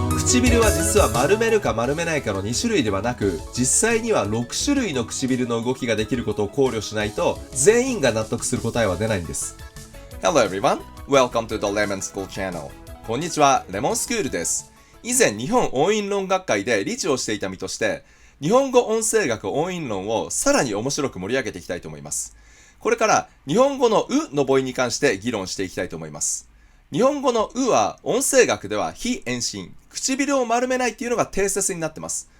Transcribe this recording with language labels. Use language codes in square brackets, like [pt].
[ja] 唇は実は丸めるか丸めないかの2種類ではなく、実際には6種類の唇の動きができることを考慮しないと、全員が納得する答えは出ないんです。 [en] Hello everyone, welcome to the Lemon School Channel. [ja] こんにちは、レモンスクールです。以前日本音韻論学会で理事をしていた身として、日本語音声学音韻論をさらに面白く盛り上げていきたいと思います。これから日本語のうの母音に関して議論していきたいと思います。日本語のうは音声学では非延伸、唇を丸めないっていうのが定説になってます。